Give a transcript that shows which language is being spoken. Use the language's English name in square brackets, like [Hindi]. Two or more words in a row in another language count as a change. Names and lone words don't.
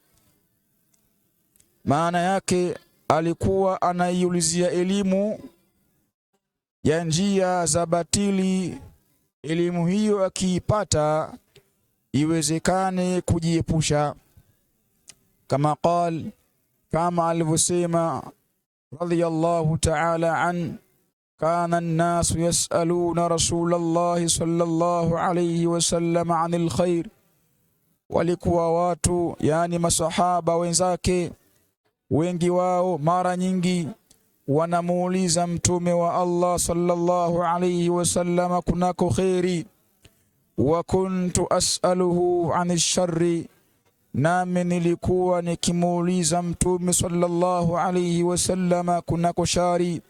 [Swahili] Maana yake alikuwa anaiulizia elimu ya njia za batili, elimu hiyo akiipata iwezekane kujiepusha. Kama alivyosema [Arabic] رضي الله تعالى عن كان الناس يسألون رسول الله صلى الله عليه وسلم عن الخير, [Swahili] walikuwa watu, yani masahaba wenzake, wengi wao mara nyingi wanamuuliza Mtume wa Allah [Arabic] صلى الله عليه وسلم [Swahili] kunako khairi. [Arabic] وكنت أسأله عن الشر, [Swahili] nami nilikuwa nikimuuliza Mtume [Arabic] صلى الله عليه وسلم [Swahili] kunako shari.